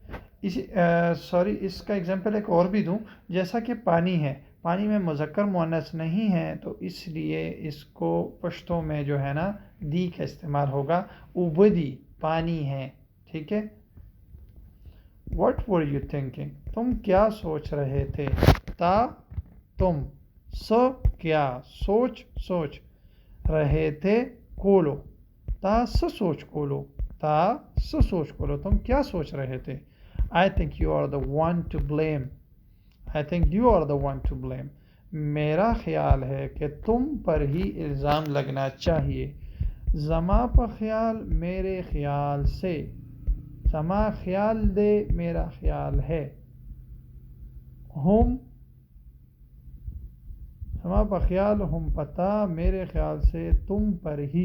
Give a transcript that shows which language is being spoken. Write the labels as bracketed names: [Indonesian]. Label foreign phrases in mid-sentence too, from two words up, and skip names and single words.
[Urdu] اس کا ایگزامپل ایک اور بھی دوں. جیسا کہ پانی ہے، پانی میں مذکر مؤنث نہیں ہے تو اس لیے اس کو پشتو میں جو ہے نا دی کا استعمال ہوگا. اوبدی پانی ہے. ٹھیک ہے. [English] What were you thinking, [Urdu] تم کیا سوچ رہے تھے. تا تم، کیا، سوچ رہے تھے. [Pashto] کولو تا سوچ کولو، [Urdu] تم کیا سوچ رہے تھے. [English] I think you are the one to blame. [Urdu] میرا خیال ہے کہ تم پر ہی الزام لگنا چاہیے. [Pashto] زما پا خیال [Urdu] میرے خیال سے، [Pashto] زما خیال دے [Urdu] میرا خیال ہے. ہم [Pashto] زما پا خیال [Urdu] ہم پتا میرے خیال سے تم پر ہی.